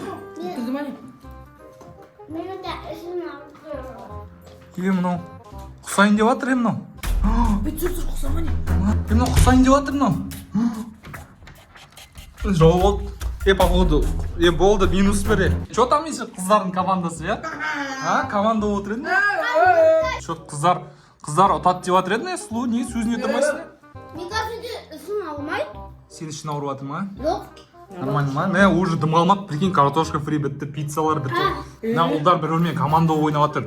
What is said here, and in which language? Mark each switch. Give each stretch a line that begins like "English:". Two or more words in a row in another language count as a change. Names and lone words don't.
Kazakh: Өткізді ма не? Менің де ішім ауырып. Мынау құсайын деп жатыр мынау. Жүр, құсама не? Мынау құсайын деп жатыр мынау. Жоқ, походу, болды, минус бір.
Russian: Что там еще
Kazakh: қыздардың командасы, Команда отыр еді? Что қыздар ұтады деп жатыр еді, Сұлу, не сөзіне тұрмайсың?
Russian: Мне кажется,
Kazakh: ішім ауырмайды. Сен ішін ауырып жатыр ма? Жоқ. Нормально ма? Уже дым алмады, прикинь,
Russian: картошка фри
Kazakh: бітті, пиццалар бітті. Ұлдар бір-бірімен команда ойнап жатыр.